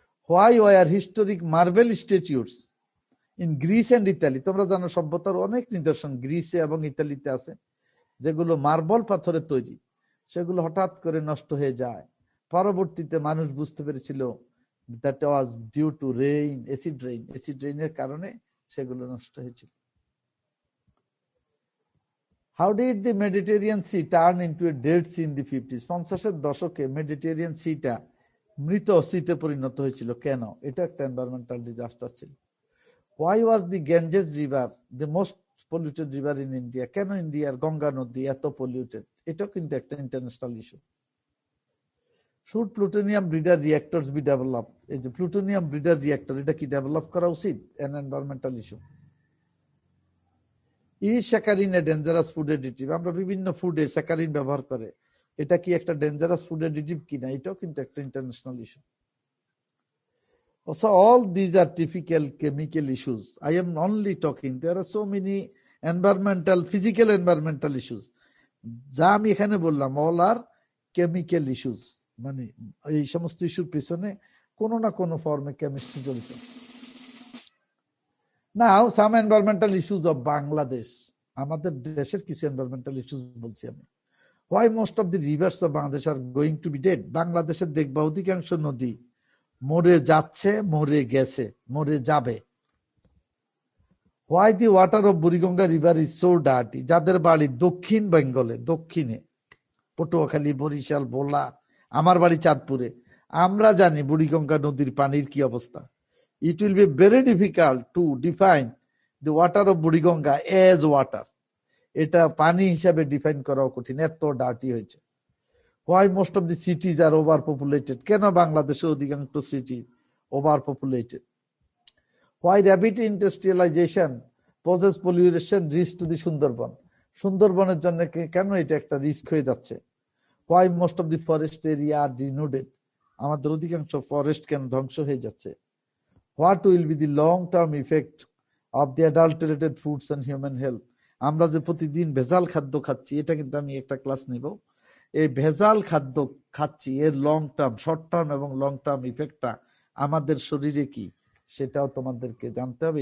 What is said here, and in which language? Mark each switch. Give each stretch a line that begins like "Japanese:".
English: why are historic marble statues in Greece and Italy,
Bangla: তোমরা জানো সভ্যতার অনেক নিদর্শন গ্রিসে এবং ইতালিতে আছে যেগুলো মার্বল পাথরের তৈরি, সেগুলো হঠাৎ করে নষ্ট হয়ে যায়। পরবর্তীতে মানুষ বুঝতে পেরেছিল
English: that was due to rain,
Bangla: acid rain, acid রেইনের কারণে সেগুলো নষ্ট হয়েছিল।
English: How did the Mediterranean Sea turn into a dead sea in the 50s?
Bangla: 50-এর দশকে মেডিটেরিয়ান সিটা মৃত সিতে পরিণত হয়েছিল। কেন? এটা একটা এনভায়রনমেন্টাল ডিজাস্টার ছিল।
English: Why was the Ganges river the most polluted river in India?
Bangla: কেন ইন্ডিয়ার গঙ্গা নদী এত পলিউটেড? এটাও কিন্তু একটা international issue.
English: Should plutonium breeder reactors be developed?
Bangla: এই যে প্লুটোনিয়াম ব্রিডার রিঅ্যাক্টর, এটা কি ডেভেলপ করা উচিত?
English: an environmental issue. Is saccharin a dangerous food additive?
Bangla: আমরা বিভিন্ন ফুডে স্যাকারিন ব্যবহার করে, এটা কি একটা ডেঞ্জারাস ফুড অ্যাডিটিভ কিনা? এটাও কিন্তু একটা international issue.
English: So all these are typical chemical issues. I am only talking, there are so many environmental, physical environmental issues.
Bangla: যা আমি এখানে বললাম
English: all are
Bangla: কেমিক্যাল ইস্যুস, মানে এই সমস্ত ইস্যুর পিছনে কোনো না কোনো ফর্মে কেমিস্ট্রি জড়িত।
English: now some environmental issues of Bangladesh,
Bangla: আমাদের দেশের কিছু এনভায়রনমেন্টাল ইস্যুস বলছি আমি।
English: why most of the rivers of Bangladesh are going to be dead,
Bangla: বাংলাদেশের দেখবা অধিকাংশ নদী মরে যাচ্ছে, মরে গেছে, মরে যাবে।
English: why the water of Buriganga river is so dirty,
Bangla: যাদের বাড়ি দক্ষিণ বেঙ্গলে, দক্ষিণে পটুয়াখালী, বরিশাল, ভোলা, আমার বাড়ি চাঁদপুরে, আমরা জানি বুড়িগঙ্গা নদীর পানির কি অবস্থা।
English: It will be very difficult to define the water of Buriganga as water,
Bangla: এটা পানি হিসাবে ডিফাইন করাও কঠিন, এত ডার্টি হয়েছে।
English: Why most of the cities are overpopulated,
Bangla: কেন বাংলাদেশের অধিকাংশ city over populated.
English: Why rapid industrialization poses pollution risk to the সুন্দরবন,
Bangla: সুন্দরবনের জন্য কেন এটা একটা রিস্ক হয়ে যাচ্ছে।
English: Why most of the forest area are denuded,
Bangla: আমাদের অধিকাংশ ফরেস্ট কেন ধ্বংস হয়ে যাচ্ছে।
English: What will be the long-term effect of the adulterated foods on human health,
Bangla: আমরা যে প্রতিদিন ভেজাল খাদ্য খাচ্ছি, এটা কিন্তু আমি একটা ক্লাস নিব, এই ভেজাল খাদ্য খাচ্ছি এর লং টার্ম, শর্ট টার্ম এবং লং টার্ম ইফেক্টটা আমাদের শরীরে কি, সেটাও তোমাদেরকে জানতে হবে।